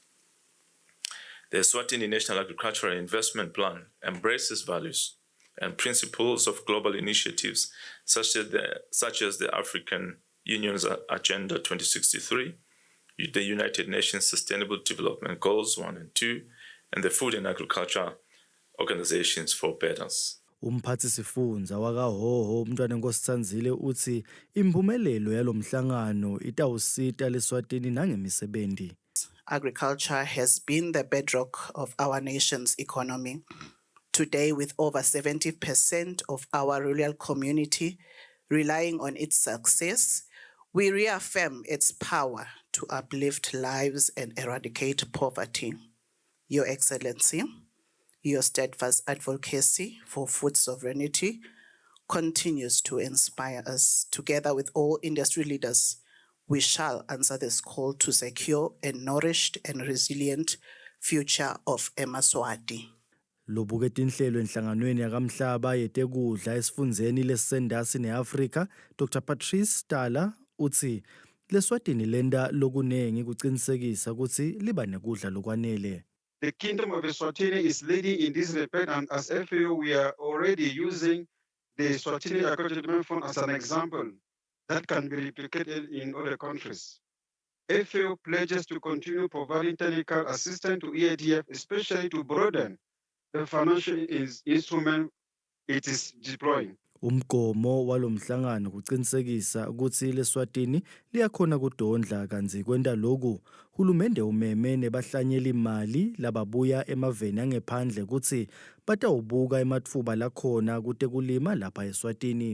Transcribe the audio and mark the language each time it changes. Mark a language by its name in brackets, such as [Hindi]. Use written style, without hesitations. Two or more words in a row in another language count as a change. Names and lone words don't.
[English] The Eswatini National Agricultural Investment Plan embraces values and principles of global initiatives such as the African Union's Agenda 2063, the United Nations Sustainable Development Goals 1 and 2, and the Food and Agriculture Organizations for Betters. [Swati] Umphathisifundza wakaHhohho uMntwana Nkosithandzile uthi impumelelo yalomhlangano itawusita leSwatini nangemisebenzi. [English] Agriculture has been the bedrock of our nation's economy. Today, with over 70% of our rural community relying on its success, we reaffirm its power to uplift lives and eradicate poverty. Your Excellency, your steadfast advocacy for food sovereignty continues to inspire us. Together with all industry leaders, we shall answer this call to secure a nourished and resilient future of eMaswati. [Swati] Lobuketa inhlelo enhlanganweni yakamhlaba yetekudla esifundzeni lesendasi neAfrika, Dr. Patrice Tala uthi leSwatini lenda lokunengi kucinisekisa kutsi liba nekudla lokwanele. [English] The Kingdom of Eswatini is leading in this respect, and as FAO, we are already using the Eswatini Agriculture Development Fund as an example that can be replicated in other countries. FAO pledges to continue providing technical assistance to EADF, especially to broaden the financial instrument it is deploying. [Swati] Umgomo walomhlangano kucinisekisa ukuthi leSwatini liyakhona kudondla kanzi kwenta lokhu hulumende umeme nebahlanyeli imali lababuya emaveni angephandle ukuthi batawubuka ematfuba lakhona kutekulima lapha eSwatini.